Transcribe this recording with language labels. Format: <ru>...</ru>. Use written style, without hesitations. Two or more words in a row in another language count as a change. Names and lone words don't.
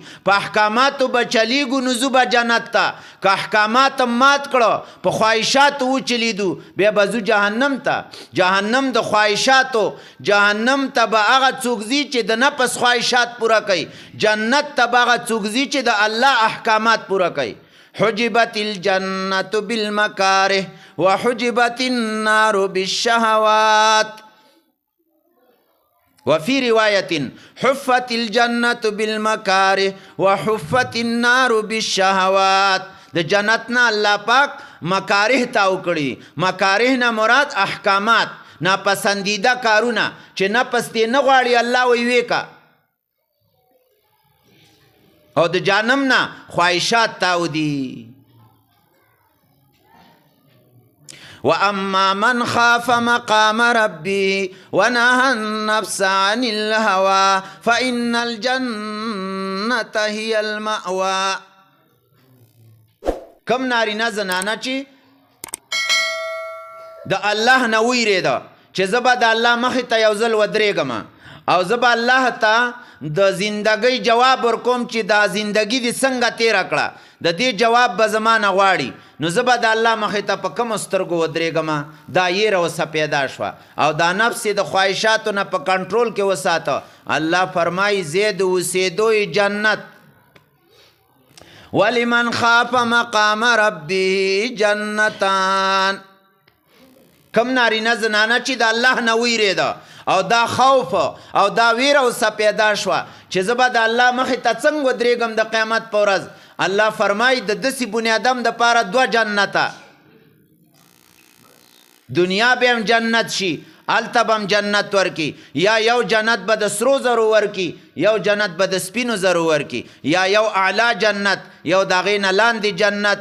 <ps>په احکاماتو به چلیږو نو ځو به جنت ته. که احکامات مات کړو، په خواهشاتو وچلیدو، بیا به ځو جهنم ته. جهنم د خواهشاتو، جهنم ته به هغه څوک ځي چې د نفس خواهشات پوره کوي. جنت ته به هغه څوک ځي چې د الله احکامات پوره کوي.</ps> <ar>حجبت الجنة بالمکاره وحجبت النار بالشهوات. وفي رواية حفت الجنة بالمكاره وحفت النار بالشهوات.</ar> <ps>د جنتنا الله پاک مکاره تاو کړي. مکاره نه مراد احکامات، ناپسندیده کارونه چې نفس دې نه غواړي، الله وی کا. او د جهنم نه خواهشات تاو دي.</ps> <ar>وأما من خاف مقام ربه ونهى النفس عن الهوى فإن الجنة هي المأوى.</ar> <ps>کم نارینه زنانه چې د الله نه ویریده چې زه به د الله مخې ته یو ځل ودرېږم او زه به الله ته د زندګۍ جواب ورکوم چې دا زندګي دې څنګه تېره کړه، د دې جواب به زما نه غواړي، نو زه به د الله مخې ته په کومو سترګو ودرېږم. دا یېره ورڅه پیدا شوه او دا نفس یې د خواهشاتو نه په کنټرول کې وساته. الله فرمایي ځای د اوسېدو جنت.</ps> <ar>ولمن خاف مقام ربه جنتان.</ar> <ps>کم نارینه زنانه چې د الله نه ویرېده او دا خوف او دا ویره ورڅه پیدا شوه چې زه به د الله مخې ته څنګه ودرېږم د قیامت په ورځ. الله فرمایي د داسې بنیادم دپاره دوه جنته. دنیا به هم جنت شي، هلته به هم جنت ورکي، یا یو جنت به د سرو زرو ورکي، یو جنت به د سپینو زرو ورکي، یا یو اعلی جنت، یو د هغې نه لاندې جنت.</ps>